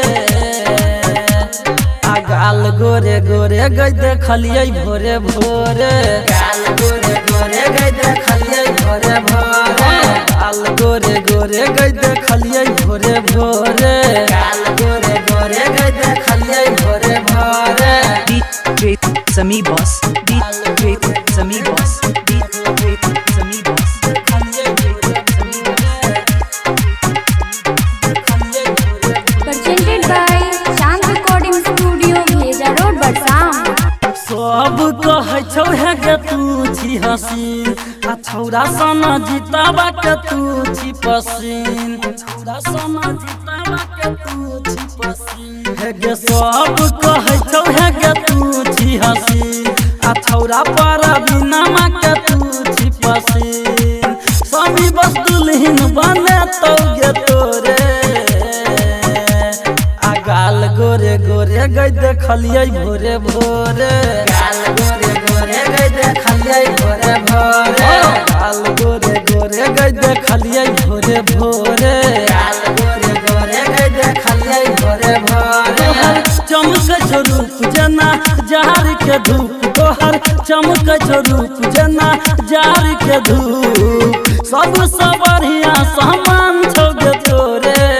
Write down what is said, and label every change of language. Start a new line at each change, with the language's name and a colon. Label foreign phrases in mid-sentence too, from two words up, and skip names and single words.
Maithili: आ गाल गोरे गोरे गई देखलिए भोरे भोरे गाल गोरे गोरे गई देखलिए भोरे भोरे गाल गोरे गोरे गई देखलिए भोरे भोरे गाल गोरे गोरे गई देखलिए भोरे भोरे
English: DJ Sami Boss, DJ Sami Boss, DJ Sami Boss. Presented by Shant Recording Studio, Bheja Road, Barsam.
Maithili: सब कहे छौ है के तू छी हसीन आ छौरा सना जीतावा के तू छी पसीन छौरा सना जीतावा के तू छी पसीन है गे सब कहे छौ है के तू छी हसीन आ छौरा पर बिनामा के तू छी पसीन सभी बस दुल्हन बने तो गे तोरे आ गाल गोरे गोरे गई देखलिए भोरे भोरे गाल गोरे गोरे गई देखलिए भोरे भोरे गाल गोरे गोरे गई देखलिए भोरे भोरे गाल गोरे गोरे गई देखलिए भोरे भोरे चमक रूप जना जार के धूप तोहर चमक रूप जना जार के धूप सबसे बढ़िया सामान छोगे तोरे